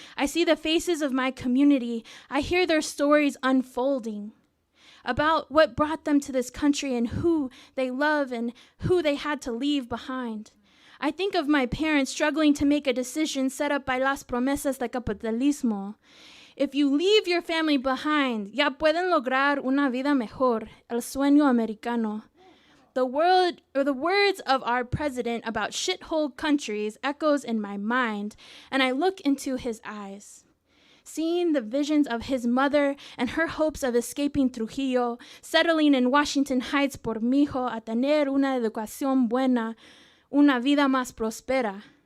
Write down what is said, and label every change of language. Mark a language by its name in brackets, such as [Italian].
[English] I see the faces of my community. I hear their stories unfolding about what brought them to this country and who they love and who they had to leave behind. I think of my parents struggling to make a decision set up by [Spanish] las promesas de capitalismo. [English] If you leave your family behind, [Spanish] ya pueden lograr una vida mejor, el sueño americano. [English] The words of our president about shithole countries echoes in my mind, and I look into his eyes. Seeing the visions of his mother and her hopes of escaping Trujillo, settling in Washington Heights [Spanish] por mi hijo a tener una educación buena, una vida más próspera.